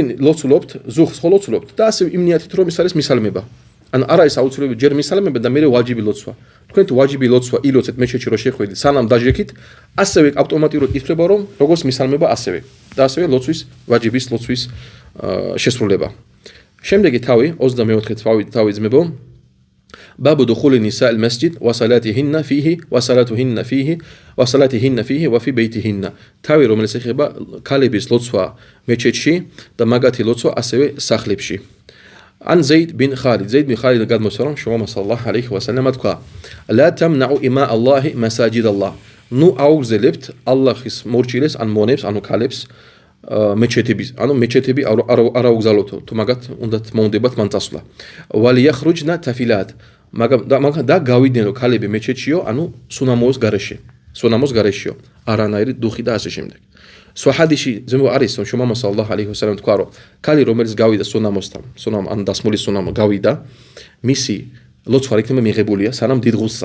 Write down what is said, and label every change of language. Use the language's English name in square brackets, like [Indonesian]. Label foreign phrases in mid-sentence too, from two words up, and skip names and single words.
[Georgian] ლოცულობთ ზუხს ხო ლოცულობთ და ასე იმ ნიათით რომ ის არის მისალმება ან არა ის აუცილებელი ჯერ მისალმება და მერე ვაჯიბი ლოცვა თქვენ თუ ვაჯიბი ლოცვა ილოცეთ მეჩეთში რომ შეხვედით სანამ დაჟექით ასევე ავტომატურად ითვლება რომ როგორც მისალმება ასევე და ასევე ლოცვის ვაჯიბის ლოცვის შესრულება შემდეგი თავი 24 თავი ძმებო [Arabic] باب دخول النساء المسجد وصلاتهن فيه وصلاتهن فيه وفي بيتهن [Georgian] თავი რომელიც ეხება ქალების ლოცვა მეჩეთში და მაგათი ლოცვა ასევე სახლებში [Arabic] عن زيد بن خالد [Georgian] გადმოსცა რომ შუამამა სალალლაჰუ ალეიჰი ვასალამა თქვა [Arabic] لا تمنعوا إماء الله مساجد الله [Georgian] აუგზელებთ ალლაჰის მორჩილეს ან მონებს ანუ ქალებს მეჩეთები არ აუგზავნოთ თუ მაგათ უნდათ მოუნდებათ მან წასვლა ვალიახრუჯნა თაფილად მაგრამ და გავიდნენ ქალები მეჩეთშიო ანუ სუნამოს გარეშეო არანაირი დუხი და ასე შემდეგ სხვა ჰადისში ზემო არის რომ შუამამა სალალლაჰუ ალეიჰი ვასალამ თქვა რომ ქალი რომელიც გავიდა სუნამოსთან ან დასმული სუნამო გავიდა მისი ლოცვა არ იქნება მიღებულია სანამ დიდ